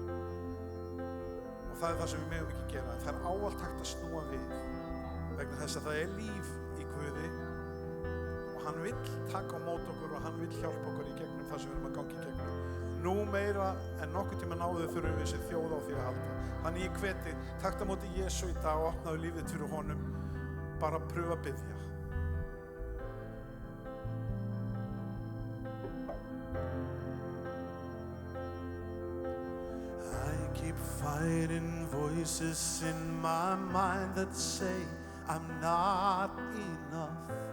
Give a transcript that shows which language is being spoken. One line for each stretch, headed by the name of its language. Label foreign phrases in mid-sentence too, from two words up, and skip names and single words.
Icelandic: Og það er það sem við megum ekki gera. Það er ávallt hægt að snúa við vegna þess að það er líf í Guði og hann vill taka á mót okkur og hann vill hjálpa okkur í gegnum það sem við erum að gangi í gegnum. Nú meira en nokkuð tíma náðu þurfum við þessi þjóð á því að halda. Þannig ég hveti, taktu á móti Jesú í dag og opnaðu lífið þitt fyrir honum. Bara pröfa að biðja.
English: I keep fighting voices in my mind that say I'm not enough.